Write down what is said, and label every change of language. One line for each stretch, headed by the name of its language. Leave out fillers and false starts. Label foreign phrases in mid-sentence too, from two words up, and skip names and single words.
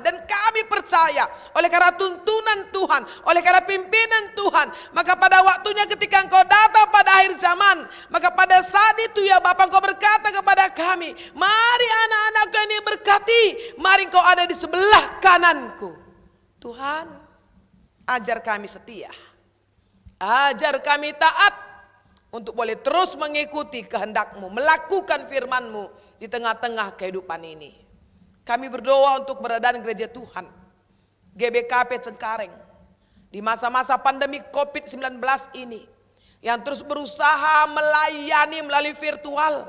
Indonesian: Dan kami percaya oleh karena tuntunan Tuhan, oleh karena pimpinan Tuhan, maka pada waktunya ketika Engkau datang pada akhir zaman, maka pada saat itu ya Bapa, Engkau berkata kepada kami, mari anak-anakku ini berkati, mari Engkau ada di sebelah kananku. Tuhan, ajar kami setia, ajar kami taat untuk boleh terus mengikuti kehendak-Mu, melakukan firman-Mu di tengah-tengah kehidupan ini. Kami berdoa untuk keberadaan gereja Tuhan, GBKP Cengkareng, di masa-masa pandemi COVID-19 ini, yang terus berusaha melayani melalui virtual.